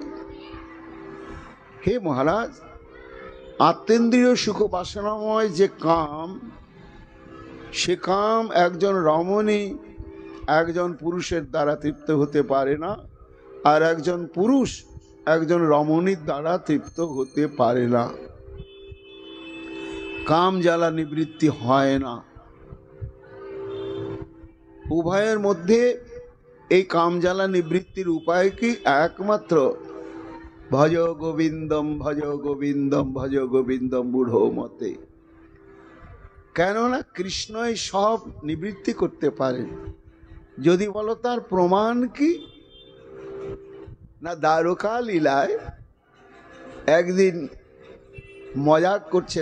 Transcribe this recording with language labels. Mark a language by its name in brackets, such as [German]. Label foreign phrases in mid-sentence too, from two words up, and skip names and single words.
[Bangla] হে মহারাজ, আত্মেন্দ্রিয় সুখ বাসনাময় যে কাম, সে কাম একজন রমণী একজন পুরুষের দ্বারা তৃপ্ত হতে পারে না, আর একজন পুরুষ একজন রমণীর দ্বারা তৃপ্ত হতে পারে না। কাম জ্বালা নিবৃত্তি হয় না। উভয়ের মধ্যে এই কাম জ্বালা নিবৃত্তির উপায় কি? একমাত্র [Sanskrit] ভজ গোবিন্দম ভজ গোবিন্দম ভজ গোবিন্দম [Bangla] বুড়ো মতে। কেননা কৃষ্ণই সব নিবৃত্তি করতে পারেন। যদি বলো তার প্রমাণ কি না, দ্বারকা লীলায় একদিন মজাক করছেন,